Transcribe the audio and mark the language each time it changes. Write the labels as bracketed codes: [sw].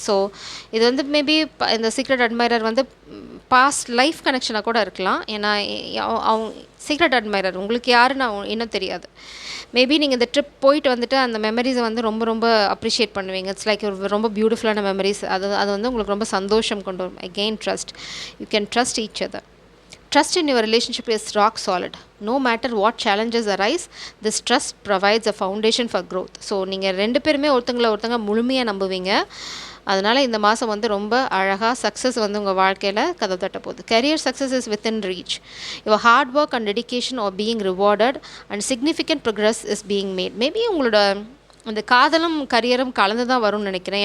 [ta] So இது வந்து maybe இந்த சீக்ரெட் அட்மைரர் வந்து பாஸ்ட் லைஃப் கனெக்ஷனாக கூட இருக்கலாம். ஏன்னா அவங்க சீக்ரெட் அட்மைரர் உங்களுக்கு யாருன்னு இன்னும் தெரியாது. மேபி நீங்கள் இந்த ட்ரிப் போயிட்டு வந்துட்டு அந்த மெமரிஸை வந்து ரொம்ப ரொம்ப அப்ரிஷியேட் பண்ணுவீங்க. [en] it's like [ta] ஒரு ரொம்ப பியூட்டிஃபுல்லான மெமரிஸ். அது வந்து உங்களுக்கு ரொம்ப சந்தோஷம் கொண்டு வரும். [en] Again trust, you can trust each other. Trust in your relationship is rock solid. No matter what challenges arise, this trust provides a foundation for growth. [ta] So நீங்கள் ரெண்டு பேருமே ஒருத்தங்க முழுமையாக நம்புவீங்க. அதனால் இந்த மாதம் வந்து ரொம்ப அழகாக சக்ஸஸ் வந்து உங்கள் வாழ்க்கையில் கதவு தட்ட போகுது. [en] Career success is within reach. Your hard work and dedication are being rewarded and significant progress is being made. [ta] Maybe உங்களோட அந்த காதலும் கரியரும் கலந்து தான் வரும்னு நினைக்கிறேன்.